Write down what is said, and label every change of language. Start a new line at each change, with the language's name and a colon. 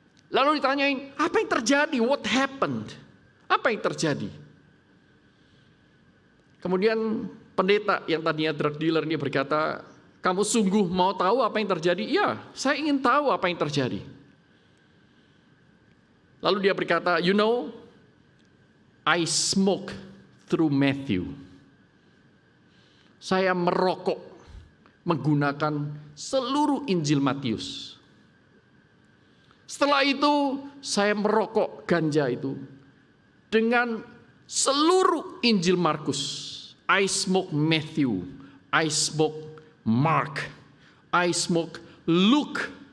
Indonesian: Lalu ditanyain, apa yang terjadi?
English: What happened?
Indonesian: Apa yang terjadi? Kemudian pendeta yang tadinya drug dealer ini berkata, kamu sungguh mau tahu apa yang terjadi? Iya, saya ingin tahu apa yang terjadi. Lalu dia berkata,
English: you know, I smoke through Matthew.
Indonesian: Saya merokok menggunakan seluruh Injil Matius. Setelah itu saya merokok ganja itu dengan seluruh Injil Markus.
English: I smoke Matthew, I smoke Mark, I smoke Luke.